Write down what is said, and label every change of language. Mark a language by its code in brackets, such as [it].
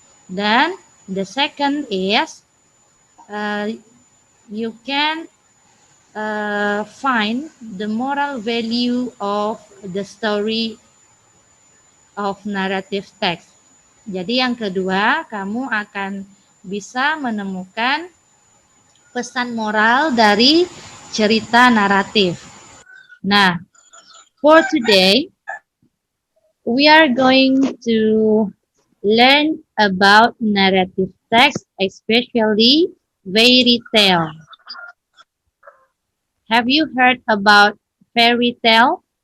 [en] Dan the second is you can find the moral value of the story of narrative text. [id] Jadi yang kedua, kamu akan bisa menemukan pesan moral dari cerita naratif. [en] Nah, for today, we are going to learn about narrative text, especially fairy tale. Have you heard about fairy tale?